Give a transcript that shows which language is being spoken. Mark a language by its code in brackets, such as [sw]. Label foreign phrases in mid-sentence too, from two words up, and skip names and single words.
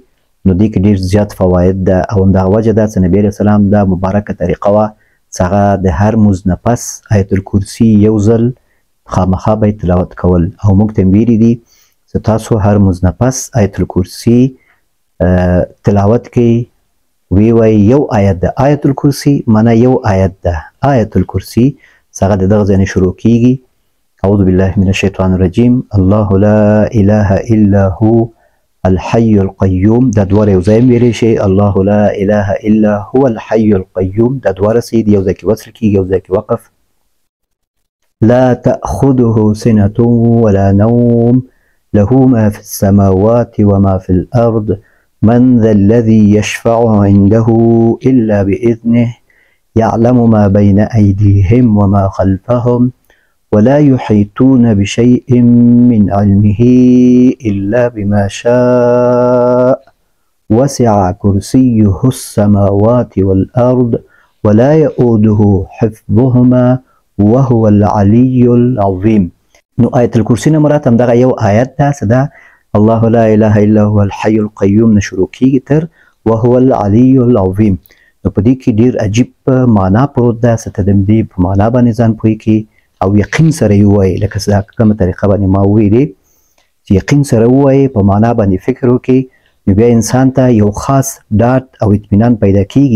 [ps] نو دې کې ډېر زیات فواید ده او همدغه وجه ده چې نبي علیه السلام دا مبارکه طریقه وه چې هغه د هر مونځ نه پس آیت الکرسي یو ځل خامخا به یې تلاوت کول. او موږ ته ویلي دي چې تاسو هر مونځ نه پس آیت الکرسي تلاوت کوئ، وی وایي یو آیت ده. آیت الکرسي معنا یو آیت ده. آیت الکرسي چې هغه د دغه ځای نه شروع کېږي [ar] اعوذ بالله من الشیطان الرجیم الله لا اله الا هو الحي القيوم، [ps] دا دواره یو ځای ویلی شي. [ar] الله لا اله الا هو الحي القيوم، [ps] دا دواره سید یو ځای کې وصل کېږي، یو ځای کې وقف. [ar] لا تأخذه سنة ولا نوم له ما في السماوات وما في الأرض من ذا الذي يشفع عنده إلا بإذنه يعلم ما بين أيديهم وما خلفهم ولا يحيطون بشيء من علمه إلا بما شاء وسع كرسيه السماوات والأرض ولا يؤوده حفظهما وهو العلي العظيم. [ps] نو آیت الکرسي نه مراد همدغه یو آیت ده چې دا [ar] الله لا اله الا هو الحي القيوم [ps] نه شروع کېږي تر [ar] وهو العلي العظيم. [ps] نو په دې کې ډېر عجیب معنا پروت ده چې ته د دې په معنا باندې ځان پوه کړي او یقین سره یې ووایي. لکه چې کومه طریقه باندې ما وویلې چې یقین سره ووایي، په معنا باندې فکر وکړي، نو بیا انسان ته یو خاص ډاډ او اطمینان پیدا کېږي.